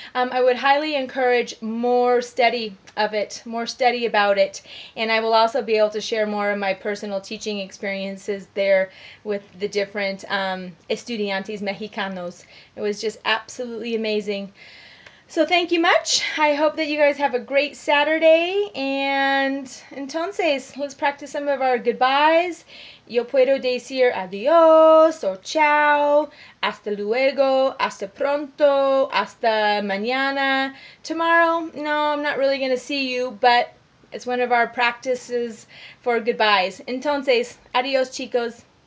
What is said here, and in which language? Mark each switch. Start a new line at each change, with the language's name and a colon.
English: I would highly encourage more study of it, more study about it, and I will also be able to share more of my personal teaching experiences there with the different
Spanish: estudiantes mexicanos.
English: It was just absolutely amazing. So thank you much. I hope that you guys have a great Saturday, and entonces, let's practice some of our goodbyes.
Spanish: Yo puedo decir adiós or chao, hasta luego, hasta pronto, hasta mañana.
English: Tomorrow, no, I'm not really going to see you, but it's one of our practices for goodbyes.
Spanish: Entonces, adiós chicos.